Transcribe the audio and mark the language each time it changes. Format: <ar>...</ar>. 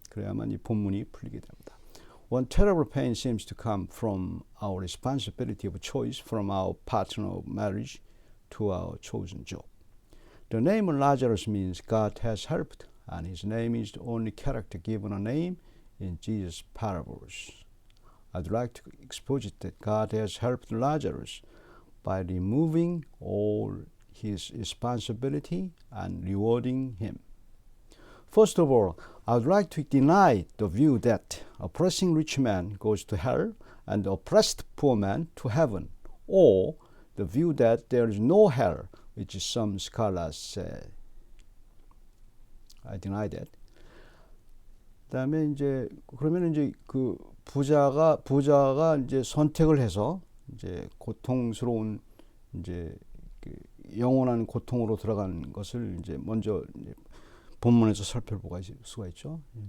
<ko>그래야만 이 본문이 풀리게 됩니다.</ko> <en>One terrible pain seems to come from our responsibility of choice from our partner of marriage to our chosen job. The name Lazarus means God has helped, and his name is the only character given a name in Jesus' parables. I'd like to exposit that God has helped Lazarus by removing all his responsibility and rewarding him. First of all, I would like to deny the view that oppressing rich man goes to hell and the oppressed poor man to heaven, or the view that there is no hell, which some scholars say. I deny that.</en> <ko>그다음에 이제 그러면 이제 그 부자가 이제 선택을 해서 이제 고통스러운 이제 그 영원한 고통으로 들어간 것을 이제 먼저 이제 본문에서 살펴볼 수가 있죠.</ko>